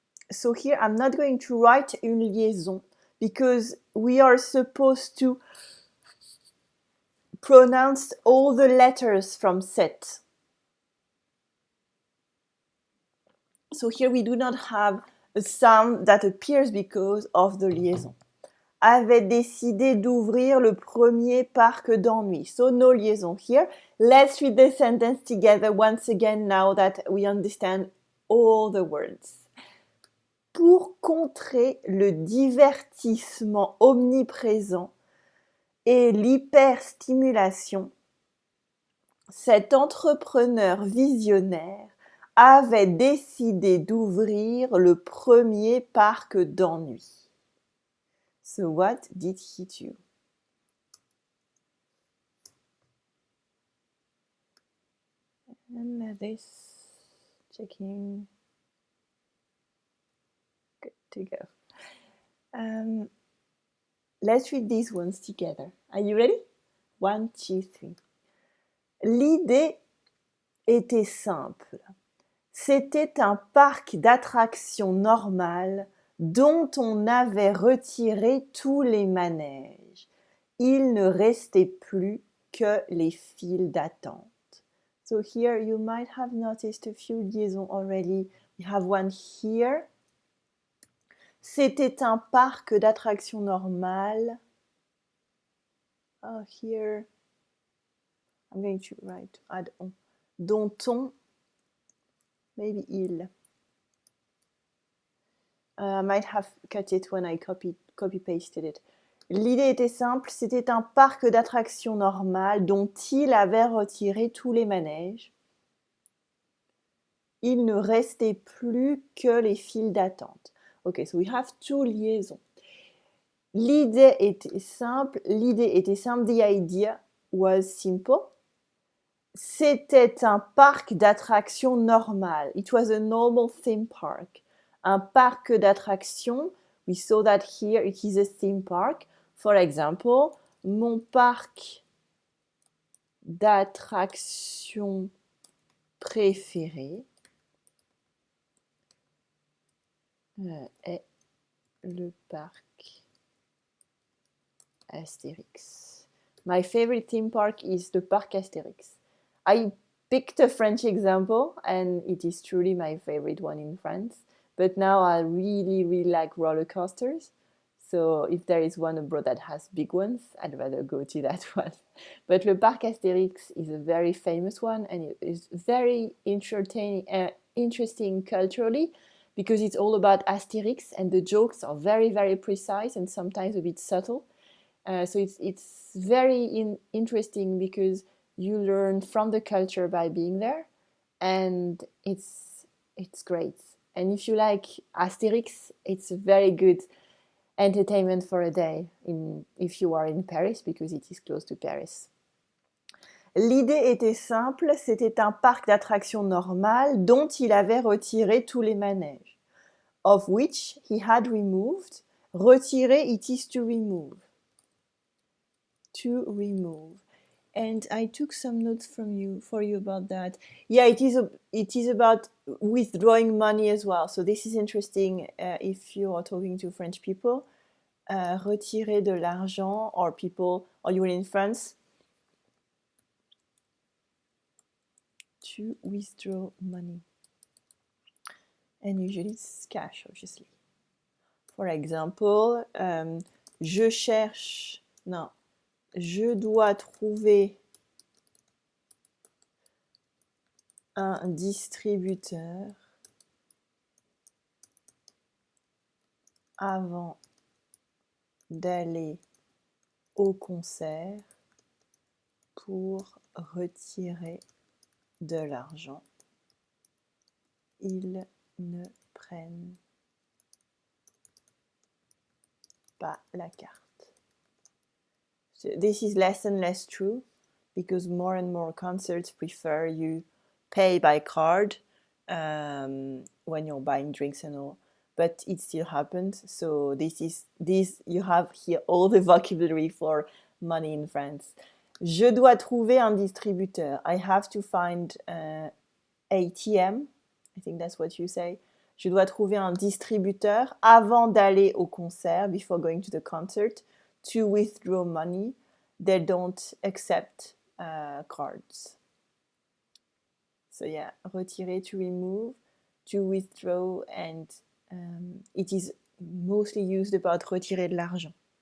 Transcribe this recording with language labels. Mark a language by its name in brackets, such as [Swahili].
[English] So here I'm not going to write une liaison because we are supposed to pronounce all the letters from cet. So here we do not have a sound that appears because of the liaison. [French] Avait décidé d'ouvrir le premier parc d'ennui. [English] So no liaison here. Let's read the sentence together once again now that we understand all the words. [French] Pour contrer le divertissement omniprésent et l'hyperstimulation, cet entrepreneur visionnaire avait décidé d'ouvrir le premier parc d'ennui. [English] So what did he do? And this, checking. Good to go. Let's read these ones together. Are you ready? 1, 2, 3. [French] L'idée était simple. C'était un parc d'attractions normal dont on avait retiré tous les manèges. Il ne restait plus que les files d'attente. [English] So here you might have noticed a few liaisons already. We have one here. [French] C'était un parc d'attractions normal. [English] Oh, here. I'm going to write add on. Dont on. Maybe il. I might have cut it when I copy-pasted it. [French] L'idée était simple, c'était un parc d'attractions normal dont il avait retiré tous les manèges. il ne restait plus que les files d'attente. [English] Okay, so we have two liaisons. [French] L'idée était simple. [English] The idea was simple. [French] C'était un parc d'attractions normal. [English] It was a normal theme park. [French] Un parc d'attractions. [English] We saw that here it is a theme park. For example, [French] mon parc d'attractions préféré est le parc Astérix. [English] My favorite theme park is the parc Astérix. I picked a French example, and it is truly my favorite one in France. But now I really, really like roller coasters. So if there is one abroad that has big ones, I'd rather go to that one. But le parc Astérix is a very famous one, and it is very interesting culturally, because it's all about Astérix, and the jokes are very, very precise and sometimes a bit subtle. So it's very interesting because you learn from the culture by being there, and it's great. And if you like Asterix, it's a very good entertainment for a day if you are in Paris, because it is close to Paris. [French] L'idée était simple, c'était un parc d'attractions normal dont il avait retiré tous les manèges, [English] of which he had removed. Retirer, it is to remove. To remove. And I took some notes for you about that. Yeah, it is about withdrawing money as well. So this is interesting if you are talking to French people. [French] Retirer de l'argent, [English] or you're in France. To withdraw money. And usually it's cash, obviously. For example, [French] je dois trouver un distributeur avant d'aller au concert pour retirer de l'argent. Ils ne prennent pas la carte. [English] So this is less and less true, because more and more concerts prefer you pay by card when you're buying drinks and all. But it still happens. So you have here all the vocabulary for money in France. [French] Je dois trouver un distributeur. [English] I have to find ATM. I think that's what you say. [French] Je dois trouver un distributeur avant d'aller au concert, [English] before going to the concert, to withdraw money. They don't accept cards. So yeah, retirer, to remove, to withdraw, and it is mostly used about [French] retirer de l'argent.